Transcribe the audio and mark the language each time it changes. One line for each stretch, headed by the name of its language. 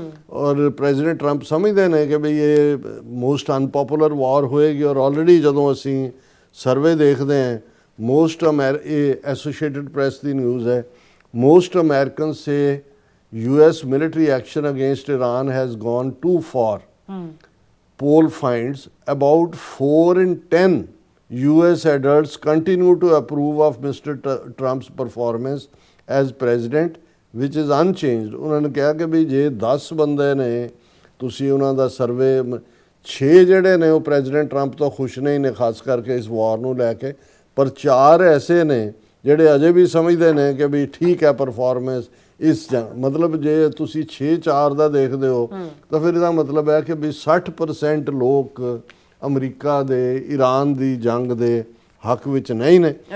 Punjabi: ਔਰ president Trump ਸਮਝਦੇ ਨੇ ਕਿ ਵੀ ਇਹ
English: most unpopular war
Punjabi: ਹੋਏਗੀ। ਔਰ ਆਲਰੇਡੀ ਜਦੋਂ ਅਸੀਂ ਸਰਵੇ ਦੇਖਦੇ ਹਾਂ, ਇਹ ਐਸੋਸੀਏਟਡ ਪ੍ਰੈਸ ਦੀ ਨਿਊਜ਼ ਹੈ,
English: most Americans say US military action against Iran has gone too far. Poll finds about 4 in 10 US adults continue to approve of Mr. Trump's performance as president, which is unchanged.
Punjabi: ਉਹਨਾਂ ਨੇ ਕਿਹਾ ਕਿ ਵੀ ਜੇ 10 ਬੰਦੇ ਨੇ ਤੁਸੀਂ ਉਹਨਾਂ ਦਾ ਸਰਵੇ 6 ਜਿਹੜੇ ਨੇ ਉਹ ਪ੍ਰੈਜ਼ੀਡੈਂਟ ਟਰੰਪ ਤੋਂ ਖੁਸ਼ ਨਹੀਂ ਨੇ, ਖਾਸ ਕਰਕੇ ਇਸ ਵਾਰ ਨੂੰ ਲੈ ਕੇ, ਪਰ 4 ਐਸੇ ਨੇ ਜਿਹੜੇ ਅਜੇ ਵੀ ਸਮਝਦੇ ਨੇ ਕਿ ਵੀ ਠੀਕ ਹੈ ਪਰਫਾਰਮੈਂਸ ਇਸ ਮਤਲਬ ਜੇ ਤੁਸੀਂ 6-4 ਦਾ ਦੇਖਦੇ ਹੋ ਤਾਂ ਫਿਰ ਇਹਦਾ ਮਤਲਬ ਹੈ ਕਿ ਵੀ 60% ਲੋਕ ਅਮਰੀਕਾ ਦੇ ਈਰਾਨ ਦੀ ਜੰਗ ਦੇ ਹੱਕ ਵਿੱਚ ਨਹੀਂ ਨੇ।